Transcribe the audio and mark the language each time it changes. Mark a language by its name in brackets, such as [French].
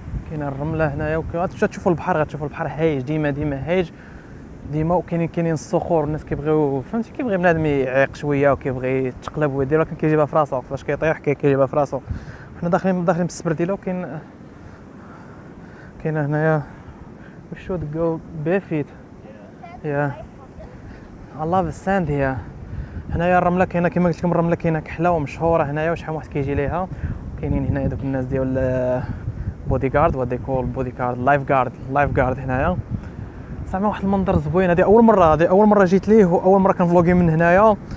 [Arabic] كاينه الرمله هنايا، وكتشوفوا البحر هايج، ديما هايج ديما. وكاينين الصخور، الناس كيبغيو فهمتي، كيبغي بنادم يعيق شويه وكيبغي يتقلب ويدير، ولكن كيجيبها في راسو فاش كيطيح كيجيبها في راسو. حنا داخلين بالسبرديله، وكاين هنايا [English] we should go barefoot. Yeah, I love the sand here. [Arabic] هنايا الرمله كاينه كما قلت لكم، الرمله كاينه كحله ومشهوره هنايا، وشحال من واحد كيجي ليها. كاينين هنايا دوك الناس ديال بودي غارد وديكول بودي غارد لايف غارد هنايا. زعما واحد المنظر زوين. هذه اول مره جيت ليه، واول مره كنفلوغي من هنايا.